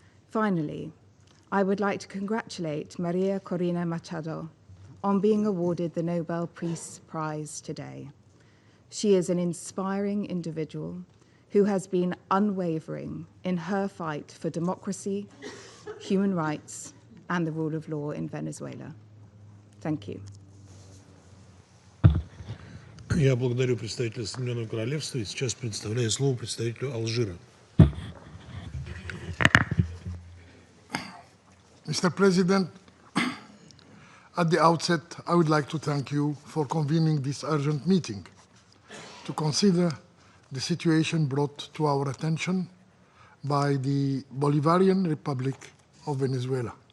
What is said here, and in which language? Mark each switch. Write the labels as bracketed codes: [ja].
[en] Finally, I would like to congratulate Maria Corina Machado on being awarded the Nobel Peace Prize today. She is an inspiring individual who has been unwavering in her fight for democracy, human rights, and the rule of law in Venezuela. Thank you. [ru] Я благодарю представителя Соединенного Королевства и сейчас предоставляю слово представителю Алжира. [en] Mr. President, at the outset, I would like to thank you for convening this urgent meeting to consider the situation brought to our attention by the Bolivarian Republic of Venezuela.